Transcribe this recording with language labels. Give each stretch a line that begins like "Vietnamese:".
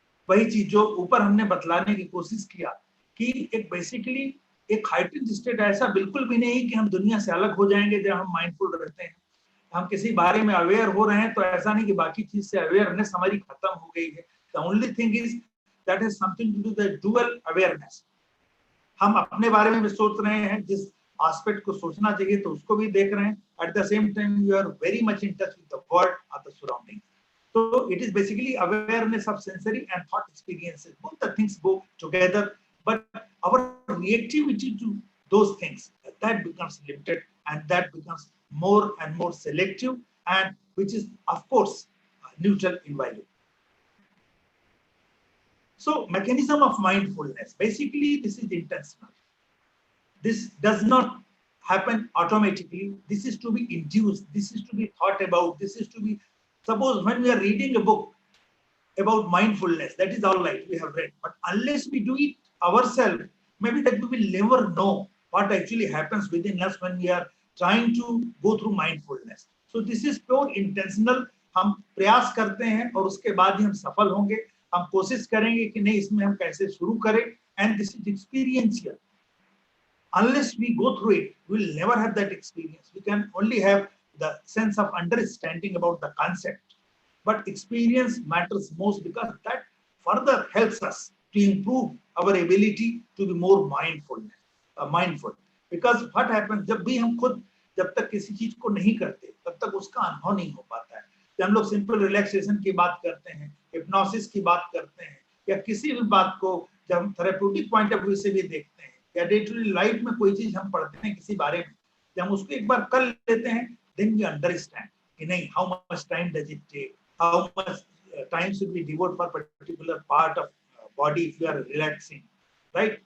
Hindi: वही चीज जो ऊपर हमने बतलाने की कोशिश किया कि एक बेसिकली एक हाइटेंड स्टेट ऐसा बिल्कुल भी नहीं कि हम दुनिया से अलग हो जाएंगे जब हम माइंडफुल रहते हैं. हम किसी बारे में अवेयर हो रहे हैं तो ऐसा नहीं कि बाकी चीज से अवेयरनेस हमारी खत्म हो गई है.
English: The only thing is that has something to do with the dual awareness.
Hindi: हम अपने बारे में भी सोच रहे हैं, जिस एस्पेक्ट को सोचना चाहिए तो उसको भी देख रहे हैं.
English: At the same time, you are very much in touch with the world or the surroundings. So it is basically awareness of sensory and thought experiences. Both the things go together, but our reactivity to those things, that becomes limited, and that becomes more and more selective, and which is of course neutral in value. So mechanism of mindfulness, basically this is intentional. This does not happen automatically. This is to be induced, this is to be thought about, this is to be, suppose when we are reading a book about mindfulness, that is all right, we have read, but unless we do it ourselves, maybe that we will never know what actually happens within us when we are trying to go through mindfulness. So this is pure intentional.
Hindi: हम प्रयास करते हैं और उसके बाद ही हम सफल होंगे. हम कोशिश करेंगे कि नहीं, इसमें हम कैसे शुरू करें,
English: and this is experiential. Unless we go through it, we will never have that experience. We can only have the sense of understanding about the concept. But experience matters most, because that further helps us to improve our ability to be more mindful. Because what happens,
Hindi: जब भी हम खुद जब तक किसी चीज को नहीं करते तब तक उसका अनुभव नहीं हो पाता है। जब हम लोग सिंपल रिलैक्सेशन की बात करते हैं, हिप्नोसिस की बात करते हैं, या किसी भी बात को जब हम थेरेप्यूटिक पॉइंट ऑफ व्यू से भी देखते हैं, या डे टू डे लाइफ में कोई चीज हम पढ़ते हैं किसी बारे में, जब हम उसको एक बार कर लेते हैं,
English: then we understand
Hindi: कि नहीं,
English: How much time does it take, how much time should be devote for particular part of body if you are relaxing, right.